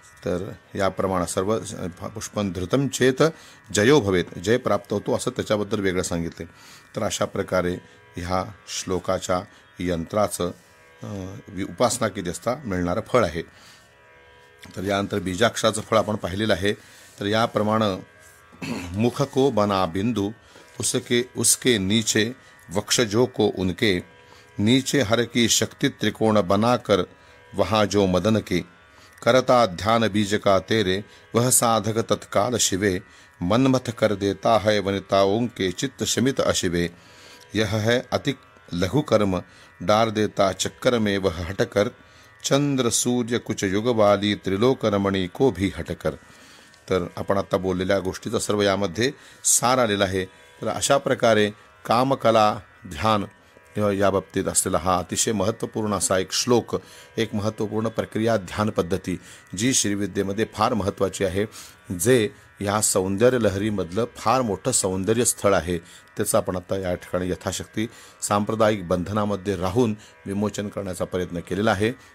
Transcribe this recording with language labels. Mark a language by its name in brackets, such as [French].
[Marathi] तर याप्रमाणे [Sanskrit] सर्व पुष्पं धृतं चेत जयो भवेत, [Marathi] जय प्राप्त होतो असं त्याच्याबद्दल वेगळं सांगितले। तर अशा प्रकारे ह्या श्लोकाच्या यंत्राचं उपासना केली असता मिळणारं फळ आहे। तर यानंतर बीजाक्षराचं फळ आपण पाहिलेलं आहे। तर याप्रमाणे [Hindi] मुख को बना बिंदु, उसके नीचे वक्षजों को उनके, नीचे हर की शक्ति त्रिकोण बनाकर वहाँ जो मदन के, करता ध्यान बीज का तेरे वह साधक तत्काल शिवे, मनमथ कर देता है वनिताओं के चित्त शमित अशिवे। यह है अति लघु कर्म, डार देता चक्कर में वह हटकर, चंद्र सूर्य कुच युगवाली त्रिलोकरमणी को भी हटकर. [Marathi] तर आपण आता बोललेल्या गोष्टीचा सर्व यामध्ये सार आलेला आहे. तर अशा प्रकारे कामकला ध्यान या बाबतीत असलेला हा अतिशय महत्त्वपूर्ण असा एक श्लोक, एक महत्त्वपूर्ण प्रक्रिया ध्यान पद्धती जी श्रीविद्येमध्ये फार महत्त्वाची आहे, जे या सौंदर्य लहरीमधलं फार मोठं सौंदर्य स्थळ आहे, त्याचं आपण आता या ठिकाणी यथाशक्ती सांप्रदायिक बंधनामध्ये राहून विमोचन करण्याचा प्रयत्न केलेला आहे.